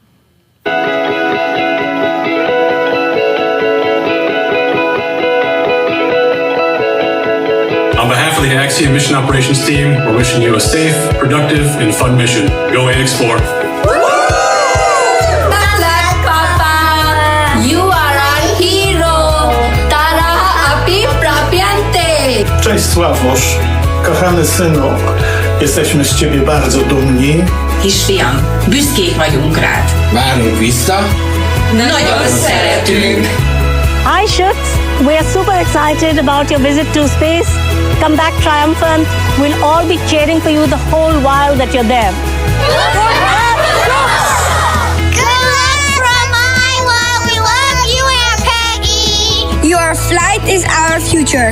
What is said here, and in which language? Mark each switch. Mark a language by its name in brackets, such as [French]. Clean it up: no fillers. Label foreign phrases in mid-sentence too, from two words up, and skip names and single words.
[English] On behalf of the Axiom Mission Operations Team, we're wishing you a safe, productive, and fun mission. Go AX-4. You are our hero! Tara api prapiante! [Polish] Cześć Sławosz, kochany synu, jesteśmy z ciebie bardzo dumni. [Hungarian] Kisfiam, büszkék vagyunk rád. Várunk vissza. Nagyon szeretünk! [English] Hi Shucks, we are super excited about your visit to space. Come back triumphant. We'll all be cheering for you the whole while that you're there. Your flight is our future.